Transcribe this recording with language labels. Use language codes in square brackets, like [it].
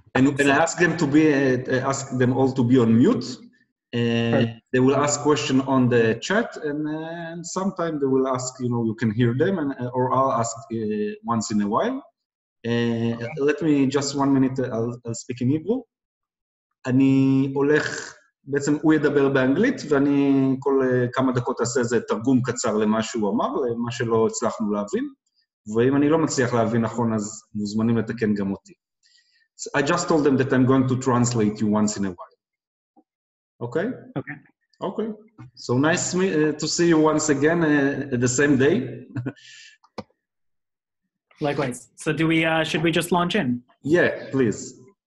[en] And I ask them all to be on mute. They will ask question on the chat, and sometimes they will ask, you can hear them, or I'll ask once in a while. Let me just 1 minute, I'll speak in Hebrew. [he] אני הולך, בעצם הוא ידבר באנגלית, ואני כל כמה דקות אעשה איזה תרגום קצר למה שהוא אמר, למה שלא הצלחנו להבין, ואם אני לא מצליח להבין נכון, אז מוזמנים לתקן גם אותי. [en] I just told them that I'm going to translate you once in a while. Okay? Okay. Okay. So nice to see you once again at the same day. Likewise. So should we just launch in? Yeah, please.